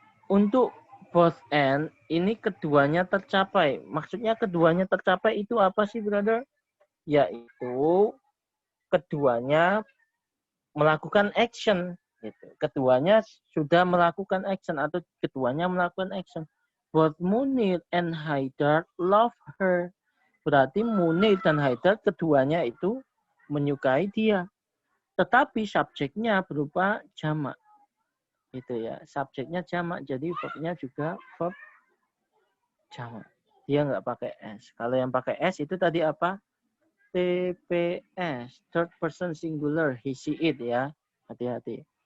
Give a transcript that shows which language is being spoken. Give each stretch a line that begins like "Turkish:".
Indonesian: Untuk both and, ini keduanya tercapai. Maksudnya keduanya tercapai itu apa sih, brother? Yaitu keduanya melakukan action. Gitu. Keduanya sudah melakukan action atau keduanya melakukan action.
English: Both Munir and Haidar love her.
Indonesian: Berarti Munir dan Haidar keduanya itu menyukai dia. Tetapi subjeknya berupa jamak. Itu ya, subjeknya jamak, jadi verbnya juga verb jamak. Dia nggak pakai s. Kalau yang pakai s itu tadi apa? TPS, third person singular, he, she, it ya. Hati-hati.